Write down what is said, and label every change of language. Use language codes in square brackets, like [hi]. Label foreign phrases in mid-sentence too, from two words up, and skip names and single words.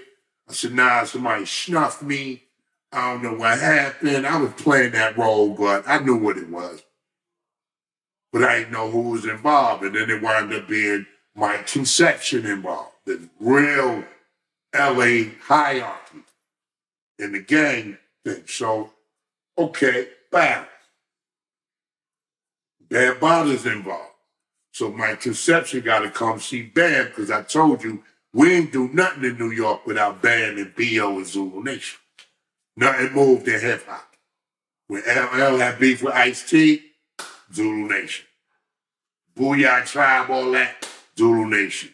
[en] I said, nah, somebody snuffed me. I don't know what happened. I was playing that role, but I knew what it was. But I didn't know who was involved. And then it wound up being my conception involved, the real LA hierarchy in the gang thing. So, okay, bam. Bam Bada's involved. So my conception got to come see Bam because I told you, we ain't do nothing in New York without Bam and B.O. and Zulu Nation. Nothing moved in hip-hop. When LL had beef with Ice-T, Zulu Nation. Booyah Tribe, all that, Zulu Nation.